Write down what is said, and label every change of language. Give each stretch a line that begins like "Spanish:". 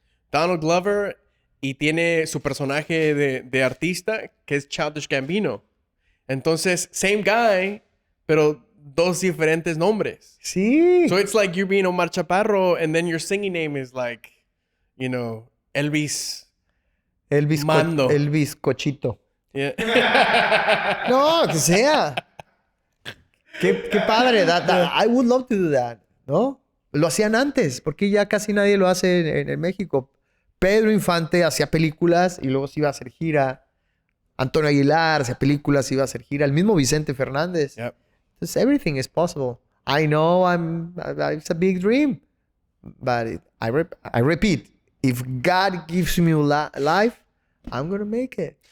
Spanish: Donald Glover, y tiene su personaje de artista que es Childish Gambino. Entonces,
English: same guy,
Spanish: pero dos diferentes nombres. Sí.
English: So it's like you being Omar Chaparro, and then your singing name is like, Elvis Mando.
Spanish: Elvis Cochito.
English: Yeah.
Spanish: No, que sea. Qué padre.
English: I would love to do that, ¿no?
Spanish: Lo hacían antes, porque ya casi nadie lo hace en México. Pedro Infante hacía películas y luego se iba a hacer gira. Antonio Aguilar hacía películas y iba a hacer gira. El mismo Vicente Fernández.
English: Yep. Entonces, everything is possible. I know it's a big dream. But I repeat, if God gives me life, I'm going to make it.